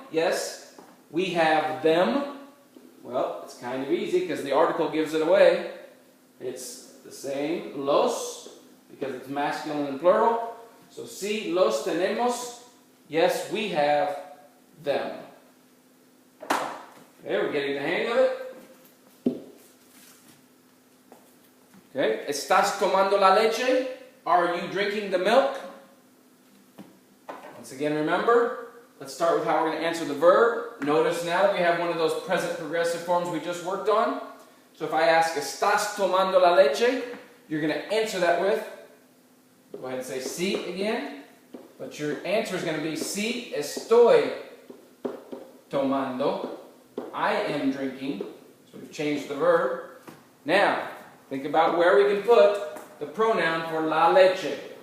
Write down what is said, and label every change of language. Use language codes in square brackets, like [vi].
[en] Yes, we have them. Well, it's kind of easy because the article gives it away. It's the same, los, because it's masculine and plural. So, [es] sí, los tenemos. [en] Yes, we have them. Okay, we're getting the hang of it. [es] Okay, ¿estás tomando la leche? [en] Are you drinking the milk? Once again, remember, let's start with how we're going to answer the verb. Notice now that we have one of those present progressive forms we just worked on. So if I ask, [es] ¿estás tomando la leche? [en] You're going to answer that with, go ahead and say sí again. But your answer is going to be, [es] sí, estoy tomando. [en] I am drinking. So we've changed the verb. Now, think about where we can put the pronoun for la leche.